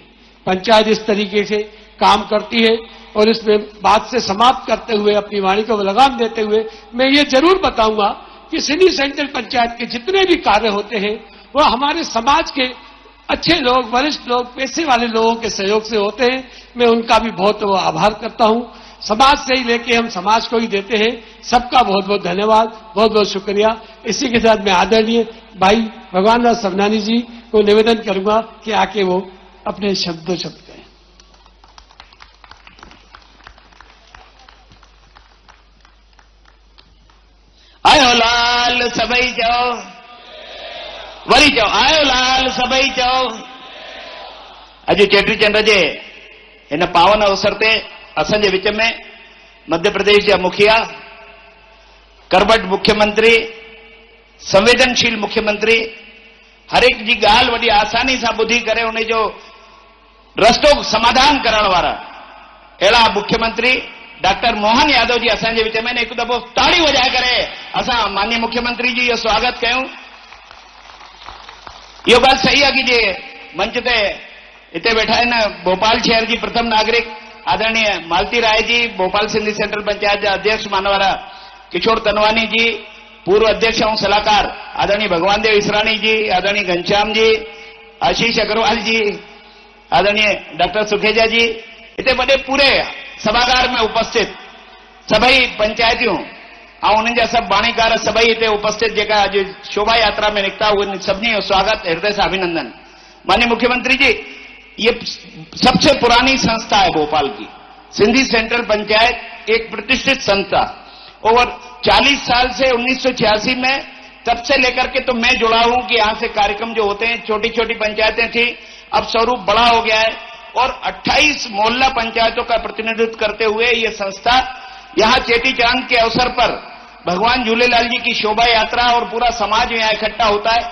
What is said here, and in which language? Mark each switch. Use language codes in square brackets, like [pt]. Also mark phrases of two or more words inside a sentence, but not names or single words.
[hi] पंचायत इस तरीके से काम करती है। और इसमें बात से समाप्त करते हुए, अपनी वाणी को लगाम देते हुए, मैं ये जरूर बताऊंगा कि सिंधी सेंट्रल पंचायत के जितने भी कार्य होते हैं वो हमारे समाज के अच्छे लोग, वरिष्ठ लोग, पैसे वाले लोगों के सहयोग से होते हैं। मैं उनका भी बहुत आभार करता हूं। समाज से ही लेके हम समाज को ही देते हैं। सबका बहुत बहुत धन्यवाद, बहुत बहुत शुक्रिया। इसी के साथ मैं आदरणीय भाई भगवान दास सबनानी जी को निवेदन करूंगा कि आके वो अपने शब्द कहें। [sd] आयो लाल सबई चओ, वरी चओ आयो लाल सबई चओ। अॼु चेटीचंड जे हिन पावन अवसर ते असांजे विच में मध्य प्रदेश जा मुखिया, करबट मुख्यमंत्री, संवेदनशील मुख्यमंत्री, हर एक जी ॻाल्हि वॾी आसानी सां ॿुधी करे उन जो रस्तो समाधान करण वारा अहिड़ा मुख्यमंत्री डॉक्टर मोहन यादव जी असांजे विच में हिकु दफ़ो ताड़ी वॼाए करे असां माननीय मुख्यमंत्री जी जो स्वागत कयूं। इहो ॻाल्हि सही आहे कि जे मंच ते हिते वेठा आहिनि भोपाल शहर जी प्रथम नागरिक आदरणीय मालती राय जी, भोपाल सिंधी सेंट्रल पंचायत जा अध्यक्ष मानवारा किशोर तनवानी जी, पूर्व अध्यक्ष और सलाहकार आदरणीय भगवान देव इसरानी जी, आदरणीय घनश्याम जी, आशीष अग्रवाल जी, [hi] आदरणीय डॉक्टर सुखेजा जी, इतने बड़े पूरे सभागार में उपस्थित सभी पंचायतियों और उन्हनि सब बाणीकार सभी इतने उपस्थित [sd] जेका अॼु शोभा यात्रा में निकता [hi] उन सभी जो स्वागत, हृदय से अभिनंदन। माननीय मुख्यमंत्री जी, ये सबसे पुरानी संस्था है भोपाल की। सिंधी सेंट्रल पंचायत एक प्रतिष्ठित संस्था, ओवर 40 साल से 1986 में तब से लेकर के तो मैं जुड़ा हूं कि यहां से कार्यक्रम जो होते हैं, छोटी छोटी पंचायतें थी, अब स्वरूप बड़ा हो गया है और 28 मोहल्ला पंचायतों का प्रतिनिधित्व करते हुए ये संस्था यहां चेटी चांद के अवसर पर भगवान झूलेलाल जी की शोभा यात्रा और पूरा समाज यहां इकट्ठा होता है।